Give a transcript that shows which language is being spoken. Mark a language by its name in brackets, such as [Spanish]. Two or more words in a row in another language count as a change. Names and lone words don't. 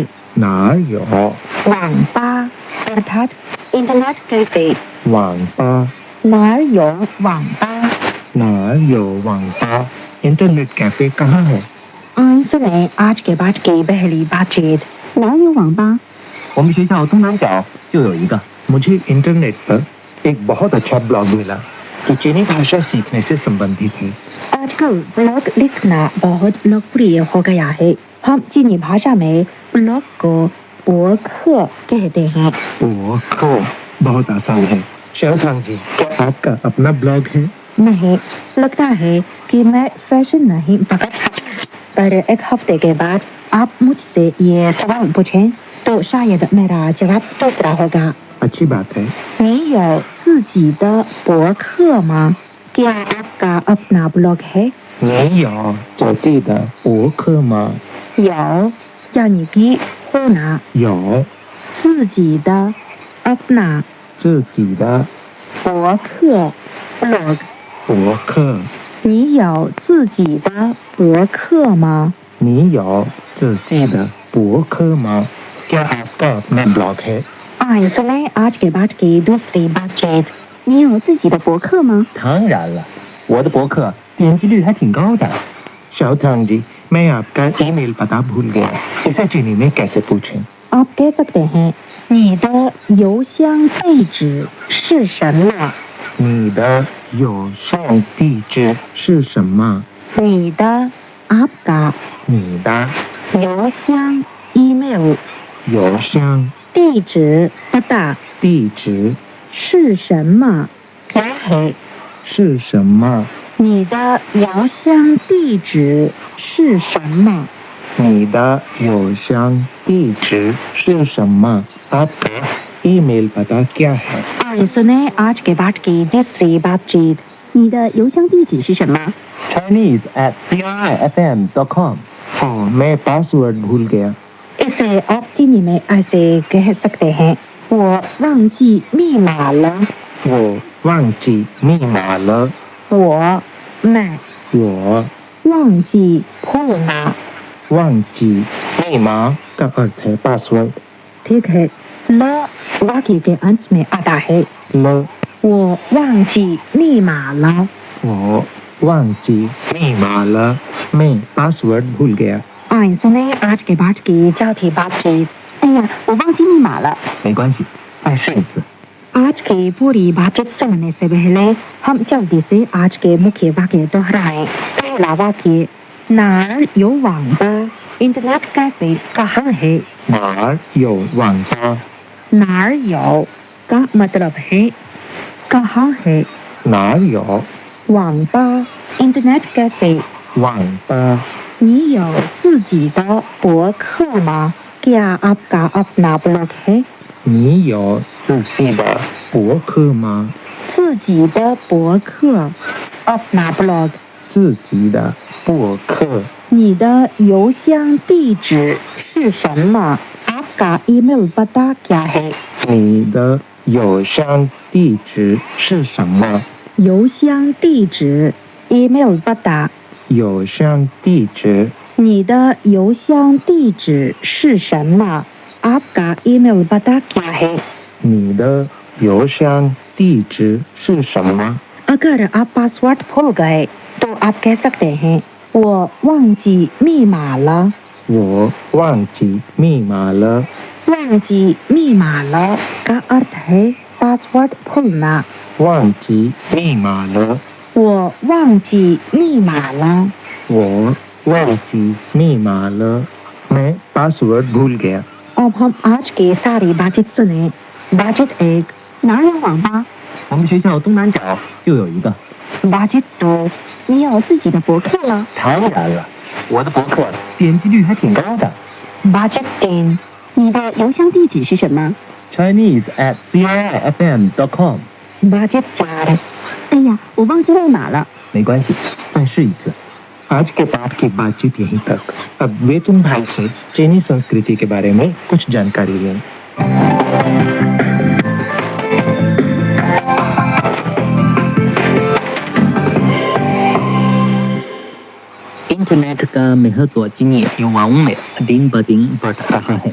[Chinese] 哪儿有 [Hindi] वांगपा अर्थात [English] internet cafe, [Chinese] वांगपा, 哪儿有网吧. 哪儿有网吧, [English] internet cafe [Hindi] कहाँ है? सुने आज के बाद की पहली बातचीत। [Chinese] 哪儿有网吧. 我们学校东南角就有一个。 [Hindi] मुझे इंटरनेट पर एक बहुत अच्छा ब्लॉग मिला जो चीनी भाषा सीखने से संबंधित है। आजकल ब्लॉग लिखना बहुत लोकप्रिय हो गया है। हम चीनी भाषा में ब्लॉग को बोख कहते हैं। बोख बहुत आसान है। शाओथांग जी, क्या आपका अपना ब्लॉग है? नहीं, लगता है कि मैं फैशन नहीं पकड़ सकती, पर एक हफ्ते के बाद आप मुझसे ये सवाल पूछें तो शायद मेरा जवाब दूसरा होगा। अच्छी बात है। [Chinese] 你有自己的博客吗? [Hindi] क्या आपका अपना ब्लॉग है? [Chinese] 你有自己的博客吗? [Hindi] 有 यानी कि होना, [Chinese] 有自己的 अपना 自己的博客 blog。博客。你有自己的博客吗？你有自己的博客吗? [Hindi] क्या आपका अपना ब्लॉग है? आइए सुने आज के बाद की दूसरी बातचीत। [Chinese] 你有自己的博客吗？当然了，我的博客点击率还挺高的。 [Hindi] शाओथांग जी, मैं आपका ईमेल पता भूल गया, इसे चीनी में कैसे पूछें? आप कह सकते हैं [Chinese] 你的邮箱地址是什么？你的邮箱地址是什么? 你的 आपका 你的邮箱 email 邮箱地址 पता 地址是什么？ [Hindi] क्या है? [Chinese] 是什么? 你的邮箱地址是什么？你的邮箱地址是什么? [Hindi] आपका ईमेल पता क्या है? आइए सुने आज के बाद की दूसरी बातचीत। [Chinese] 你的邮箱地址是什么？ Chinese@crifm.com。 [Hindi] हाँ, मैं पासवर्ड भूल गया। इसे आप चीनी में ऐसे कह सकते हैं, [Chinese] 我忘记密码了。我忘记密码了。我 मैं 我忘记 भूलना। 忘记密码 [Hindi] का अर्थ है पासवर्ड। ठीक है, ल वाक्य के अंत में आता है। [Chinese] ल 我忘记密码了。我忘记密码了。 [Hindi] मैं पासवर्ड भूल गया। आइए सुने आज के बाद की चौथी बातचीत। [Chinese] 哎呀，我忘记密码了。没关系，再试一次。 [Hindi] आज की पूरी बातचीत सुनने से पहले हम जल्दी से आज के मुख्य वाक्य दोहराएं। पहला वाक्य, [Chinese] 哪儿有网吧, [English] internet cafe [Hindi] कहाँ है? [Chinese] 哪儿有网吧? 哪儿有 [Hindi] का मतलब है कहाँ है? [Chinese] 哪儿有 [English] वांगपा internet cafe. [Chinese] 网吧? 你有自己的博客吗? [Hindi] क्या आपका अपना ब्लॉग है? [Chinese] 你有自己的博客吗? 自己的博客 [Hindi] अपना ब्लॉग। [Chinese] 自己的博客。你的邮箱地址是什么? [Hindi] आपका ईमेल पता क्या है? [Chinese] 你的邮箱地址是什么? 邮箱地址 email पता। 邮箱地址。你的邮箱地址是什么? [Hindi] आपका ईमेल पता क्या है? [Chinese] 你的邮箱地址是什么? [Hindi] अगर आप पासवर्ड भूल गए तो आप कह सकते हैं, [Chinese] 我忘记密码了。我忘记密码了。忘记密码了 [Hindi] का अर्थ है पासवर्ड भूलना। [Chinese] 忘记密码了。我忘记密码了。我忘记密码了。 [Hindi] मैं पासवर्ड भूल गया। अब हम आज के सारे बातचीत सुने। बातचीत एक [Chinese] 哪有网吧？我们学校东南角就有一个。 [Hindi] बातचीत दो [Chinese] 你有自己的博客了？当然了，我的博客点击率还挺高的。 [Hindi] बातचीत तीन [Chinese] 你的邮箱地址是什么？ Chinese@CIFM.com。 [Hindi] बातचीत चार [Chinese] 哎呀，我忘记密码了。没关系，再试一次。 [Hindi] आज के पाठ की बातचीत यहीं तक। अब वे तुम भाई से चीनी संस्कृति के बारे में कुछ जानकारी लें। इंटरनेट का महत्व चीनी युवाओं में दिन ब दिन बढ़ रहा है।